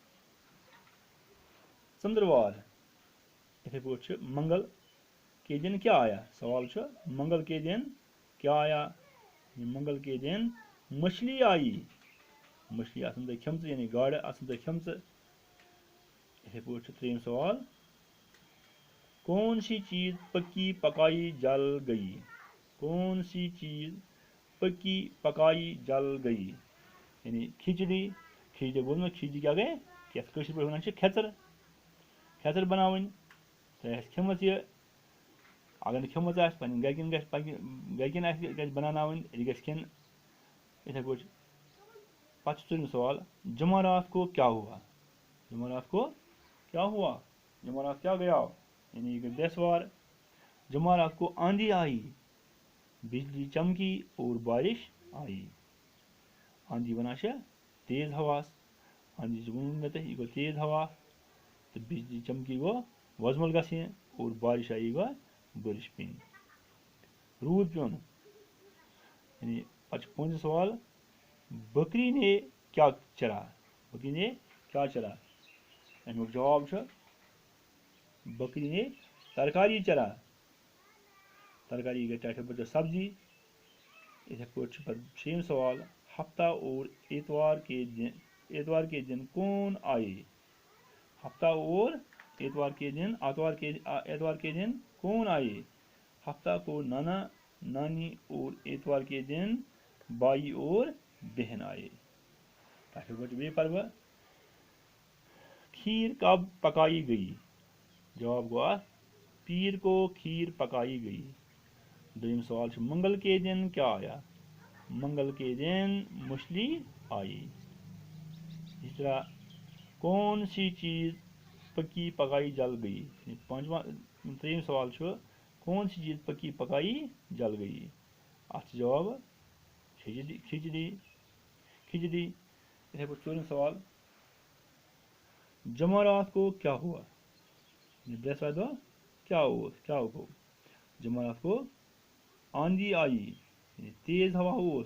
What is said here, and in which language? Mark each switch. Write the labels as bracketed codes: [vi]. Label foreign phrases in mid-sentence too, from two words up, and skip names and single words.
[ks] ژندروار اتھے پٲٹھۍ [ur] منگل کے دن کیا آیا سوال منگل کے دن کیا آیا منگل کے دن مچھلی آئی [ks] مچھلی آسن تہ کھمژ یعنی گاڈ آسن تہ کھمژ اتھے پٲٹھۍ ترٛیٚیِم سوال [ur] کون سی چیز پکی پکائی جل گئی کون سی چیز پکی پکائی جل گئی [ks] یعنی کھچڑی بولنا کھچڑی کیا گئے یتھ کٲشِر پٲٹھۍ ونان چھِ کھٮ۪ژر بناوٕنۍ تۄہہِ آسہِ کھیٚمٕژ یہِ اگر نہٕ کھیٚمٕژ آسہِ پنٕنٮ۪ن گرِکٮ۪ن گژھِ بناوناوٕنۍ یہِ گژھِ کھٮ۪ن یِتھے پٲٹھۍ پتہٕ چھُ ژوٗرِم سوال [ur] جمعرات کو کیا ہوا جمعرات کیا گیا [ks] یعنی یہ گئی بیسوار [ur] جمعرات کو آندھی آئی بجلی چمکی اور بارش آئی [ks] آندھی ونان چھِ تیز ہواس آندھی ووٚنوٕ مےٚ تۄہہِ یہِ گوٚو تیز ہوا تہٕ [ur] بجلی چمکی [ks] گوٚو وۄزمُل گژھٕنۍ [ur] اور بارش آئی [ks] گوٚو بٲرِش پیٚنۍ روٗد پیوٚن یعنی پتہٕ چھُ پوٗنٛژِم سوال [ur] بکری نے کیا چرا [ks] امیُک جواب چھُ [ur] بکری نے ترکاری چرا [ks] ترکاری گئی ٹاٹھے بچو سبزی. اتھے پٲٹھۍ چھُ پتہٕ شیٚیِم سوال [ur] ہفتہ اور اتوار کے دن کون آئے. ہفتہ اور اتوار کے دن کون آئے. ہفتہ کو نانا نانی اور اتوار کے دن بھائی اور بہن آئے. [ks] ٹاٹھے بچو بیٚیہِ پرٕ بہٕ [ur] کھیٖر کب پکائی گئی. [ks] جواب گوٚو اَتھ [ur] پیر کو کھیر پکائی گئی. [ks] دوٚیِم سوال چھُ [ur] منگل کے دن کیا آیا. منگل کے دن مچھلی آئی. اسی طرح کون سی چیز پکی پکائی جل گئی. [ks] ترٛیٚیِم سوال چھُ [ur] کون سی چیز پکی پکائی جل گئی. [ks] اَتھ چھُ جواب کھچڑی. یِتھَے پٲٹھۍ ژوٗرِم سوال [ur] جمعرات کو کیا ہوا. [ks] برٛٮ۪سوارِ دۄہ کیا گوٚو. [ur] جمعرات کو آندھی آئی یعنی تیز ہوا اوس.